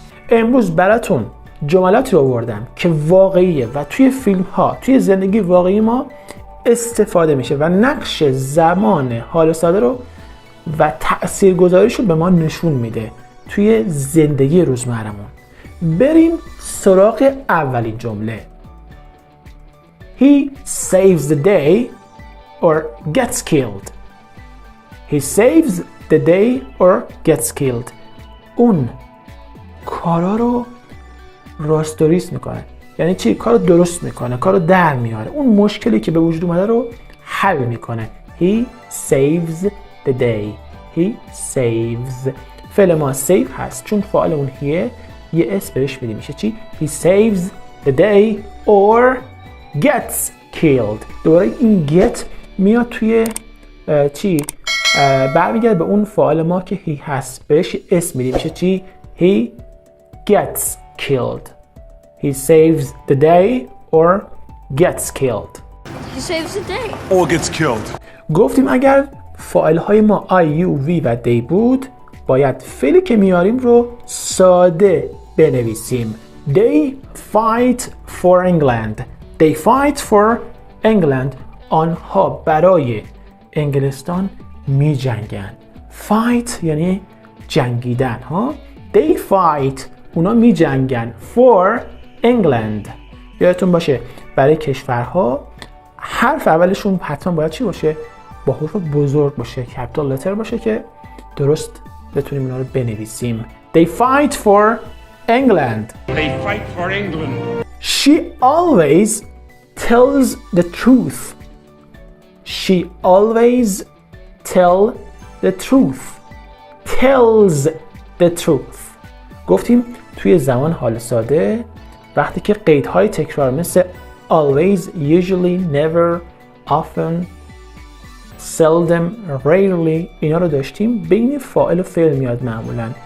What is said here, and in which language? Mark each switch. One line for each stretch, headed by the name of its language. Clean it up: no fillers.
Persian: امروز براتون جملاتی رو آوردم که واقعیه و توی فیلم ها، توی زندگی واقعی ما استفاده میشه و نقش زمان حال ساده رو و تاثیرگذاریش رو به ما نشون میده توی زندگی روزمرمون. بریم سراغ اولین جمله.
English: He saves the day or gets killed. He saves the day or gets killed.
Persian: اون کارا رو راستوریست میکنه. یعنی چی؟ کارو درست میکنه، کارو در میاره، اون مشکلی که به وجود اومده رو حل میکنه.
English: He saves the day. He saves.
Persian: فعل ما save هست چون فاعل اون هیه، یه اسم بهش میدیم. میشه چی؟
English: He saves the day or gets killed.
Persian: دوباره این get میاد توی چی؟ برمیگرده به اون فاعل ما که he هست، بهش اسم میدیم.
English: میشه چی؟ He gets killed. He saves the day or gets killed. He saves the day. Or gets killed.
Persian: گفتیم اگر فاعل های ما I, you, we و they بود باید فعلی که میاریم رو ساده بنویسیم.
English: They fight for England. They fight for England.
Persian: آنها برای انگلستان می جنگن. Fight یعنی جنگیدن.
English: They fight.
Persian: اونا می جنگن.
English: For England.
Persian: یادتون باشه برای کشورها حرف اولشون حتما باید چی باشه؟ با حروف بزرگ باشه، کپیتال لتر باشه که درست بتونیم اینا رو بنویسیم.
English: They fight for England. They fight for England. She always tells the truth. She always tell the truth. Tells the truth.
Persian: گفتیم توی زمان حال ساده وقتی که قیدهای تکرار مثل
English: always, usually, never, often, seldom, rarely
Persian: اینا رو داشتیم، بین فاعل و فعل میاد معمولا.